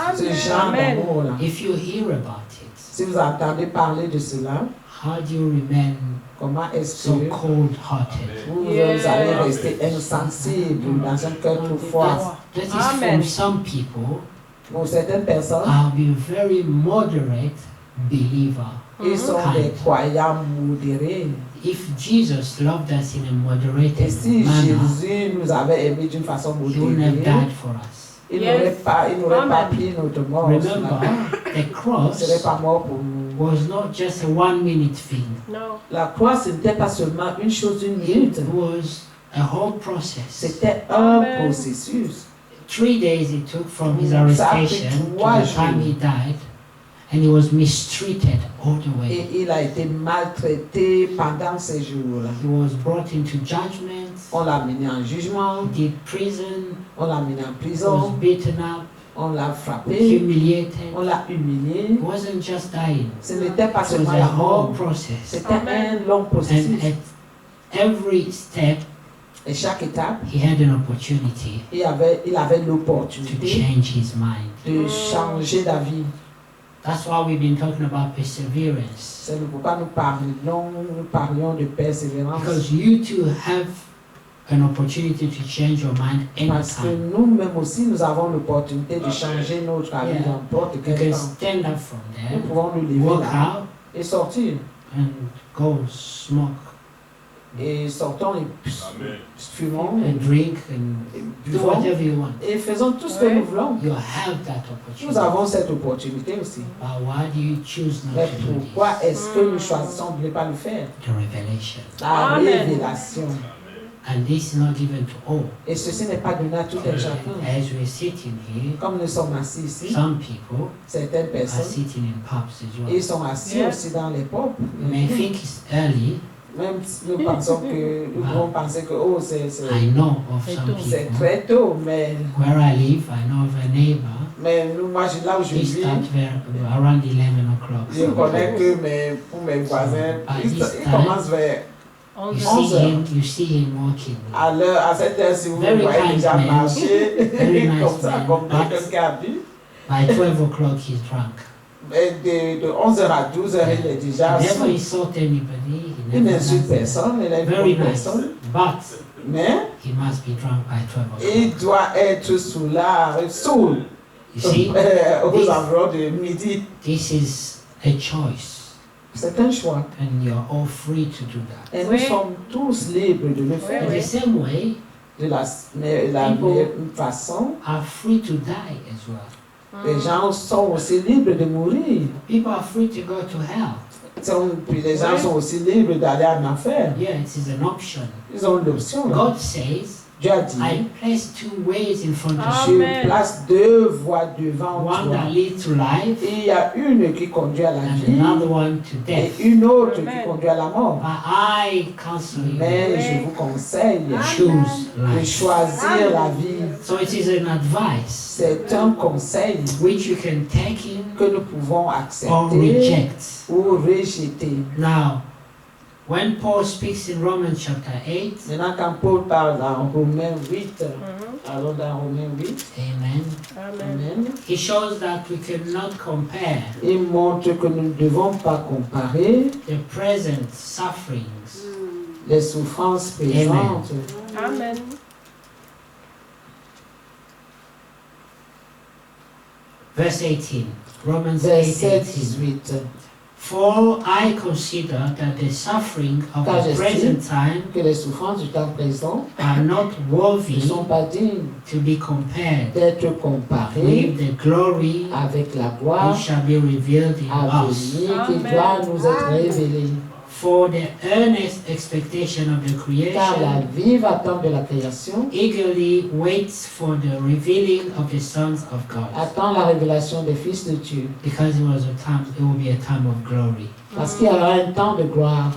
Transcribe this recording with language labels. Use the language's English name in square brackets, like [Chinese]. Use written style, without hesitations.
[French] Ce genre Amen. d'amour-là. [English] If you hear about it, [French] Si vous entendez parler de cela, [English] how do you remain [French] comment est-ce [English] so [French] que [English] cold-hearted? [French] vous [English] Yes. [French] allez rester insensible dans un cœur trop froid? [English] That is Amen. from some people. [French] Pour certaines personnes, [English] I'll be very moderate believer. [French] ils sont des croyants modérés. [English] If Jesus loved us in a moderated [French] Et si [English] manner, [French] Jésus nous avait aimés d'une façon [English] he wouldn't have [French] modérée, [English] died for us. [French] il [English] Yes. [French] n'aurait pas Amen. pris notre mort. [English] Remember, the [French] Il ne serait [English] cross [French] pas mort pour nous. [English] was not just a 1-minute thing. No. [French] La croix, ce n'était pas seulement une chose d'une minute. [English] It was a whole process. [French] C'était un Amen. processus. [English] 3 days it took from his [French] Ça a pris [English] arrestation to [French] 3 the time he jours. [English] died, and he was mistreated all the way. [French] Et il a été maltraité pendant ces jours-là. [English] He was brought into judgment, [French] On l'a mené en jugement, [English] he did prison, [French] on l'a mené en [English] he was [French] prison, [English] beaten up, [French] on l'a frappé, [English] humiliated. [French] on l'a humilié. [English] It wasn't just dying. [French] Ce n'était pas [English] It was [French] seulement [English] a [French] la [English] whole [French] mort, [English] process. [French] c'était Amen. un long [English] And [French] processus. [English] at every step, [French] Et chaque étape, [English] he had an opportunity [French] il avait [English] to [French] l'opportunité [English] change his mind. [French] de changer d'avis. [English] That's why we've been talking about perseverance. [French] C'est pourquoi nous parlions de persévérance. [English] Because you too have an opportunity to change your mind [French] Parce que [English] anytime. [French] nous-mêmes aussi, nous avons l'opportunité de changer notre avis [English] Yeah. [French] dans n'importe [English] You [French] quel [English] can [French] temps. [English] stand up from [French] Nous [English] there, [French] pouvons nous lever [English] walk [French] là [English] out, [French] et sortir. [English] and go smoke [French] Et sortons et fumons [English] and drink and [French] et [English] do [French] buvons [English] whatever you want. [French] et faisons tout ce que Ouais. nous voulons. [English] You have that [French] Nous [English] opportunity. [French] avons cette opportunité aussi. [English] But why do you choose not [French] Mais [English] to do [French] pourquoi [English] this? [French] est-ce que nous choisissons de ne pas le faire? [English] The revelation. [French] La Amen. révélation. [English] And this is not given to all. [French] Et ceci n'est pas donné à tout un chacun. [English] As we're sitting here, [French] Comme nous sommes assis ici, [English] some people [French] certaines [English] are [French] personnes, [English] sitting in pubs as [French] ils [English] well. [French] sont assis [English] Yeah. [French] aussi dans les pubs. [English] You may think it's early. [French] Même si nous pensons que, nous pouvons penser que oh, c'est [English] I know of [French] Très [English] some [French] tôt. c'est [English] people. [French] très tôt, mais [English] Where I live, I know of a neighbor. [French] nous, moi, là où je [English] They [French] vis, [English] start around 11 o'clock. [French] je connais que pour mes voisins, ils commencent vers [English] You [French] 11 [English] see him, you see him walking. [French] à cette heure-ci, vous [English] Very [French] voyez [English] kind [French] déjà [English] man. [French] marcher, [English] Very nice [French] comme ça, [English] man. [French] comme [English] But [French] quelqu'un qui a bu. [English] by 12 o'clock, he's drunk. [French] Et de 11h à 12h, il est déjà [English] Never [French] assis. [English] insult anybody. He [French] Il [English] never [French] n'insulte [English] does [French] personne, il [English] that. [French] est [English] Very [French] une [English] nice. [French] personne. [English] But [French] Mais [English] he must be drunk by 12 [French] il [English] o'clock. [French] doit être saoul [English] You see, [French] aux environs de midi. [English] this is a choice. [French] C'est un choix. [English] And you're all free to do that. [French] Et nous Oui. sommes tous libres de le [English] In [French] faire. [English] the same way, [French] De la [English] People- [French] même façon, [English] are free to die as well. [French] les gens sont aussi libres de mourir. [English] People are free to go to hell. [French] Puis les gens Oui. sont aussi libres d'aller en enfer. [English] Yeah, it is an option. [French] Ils ont l'option. là. [English] God says, [French] Dieu a dit, [English] I place 2 ways in front of Ah. you. [French] je Amen. place 2 voies devant [English] One [French] toi. [English] that leads to life [French] Et il y a une qui conduit à la [English] and [French] vie [English] another one to [French] et [English] death. [French] une autre qui Amen. conduit à la mort. [English] But I counsel you, [French] Mais Oui. je vous conseille [English] choose [French] de [English] life. [French] choisir la vie. [English] So it is an advice [French] C'est un conseil [English] which you can take in [French] que nous pouvons [English] or [French] accepter [English] reject. [French] ou rejeter. [English] Now, when Paul speaks in Romans chapter 8, [French] Maintenant, quand Paul parle dans Romains 8, Mhm. allons dans Romains 8, amen, Amen. Amen, [English] he shows that we cannot compare [French] il montre que nous ne devons pas comparer [English] the present sufferings [French] les souffrances présentes. Amen. [English] Verse 18, Romans 8, [French] Verset 18. 18. [English] For I consider that the suffering of [French] Car [English] the [French] j'estime [English] present time [French] Que les souffrances du temps présent [English] are not [French] ne [English] worthy [French] sont pas dignes [English] to be compared [French] d'être comparées [English] with the glory [French] avec la gloire [English] which shall be revealed in [French] à [English] us. [French] venir qui Amen. doit nous être révélée. [English] For the earnest expectation of the [French] Car la [English] creation [French] vive attente de la création [English] eagerly waits for the revealing of the sons of God. [French] attend la révélation des fils de Dieu. [English] Because it will be a time of glory. [French] Parce qu'il y aura un temps de gloire.